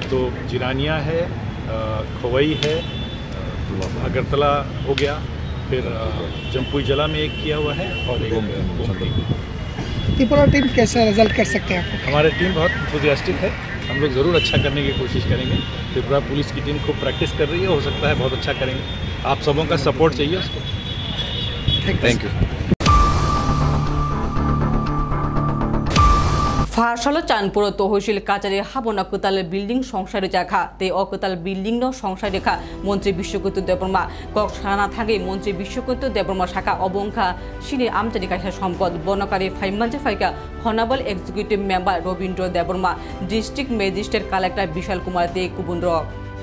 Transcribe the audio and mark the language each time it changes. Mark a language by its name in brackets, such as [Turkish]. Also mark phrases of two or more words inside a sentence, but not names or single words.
[Hindi] तो जिरानिया है, खोवई है, अगरतला हो गया, फिर जम्पुई जिला में एक किया हुआ है और एक गोमती। त्रिपुरा टीम कैसा रिजल्ट कर सकते हैं आप? हमारी टीम बहुत इंथुसियास्टिक है, हम लोग ज़रूर अच्छा करने की कोशिश करेंगे। त्रिपुरा पुलिस की टीम खूब प्रैक्टिस कर रही है, हो सकता है बहुत अच्छा करेंगे। आप सबों का सपोर्ट चाहिए उसको। [English] thank you. [Kok Borok] फारसालो चांदपुर तहसिल काचारी हाबना कोताल बिल्डिंग संसार रेखा ते अकोताल बिल्डिंग संसार रेखा मंत्री विश्वकूर्त देवबर्मा कक साना थागे मंत्री विश्वकूर्त देवबर्मा शाखा अबंखा सिनी आमचानी कायसा सम्पद बनकारी फाइमानजे फाइका हनाबल [English] executive member [Kok Borok] रवीन्द्र देवबर्मा [English] district magistrate collector [Kok Borok] विशाल कुमार दे कुबुन्द्र।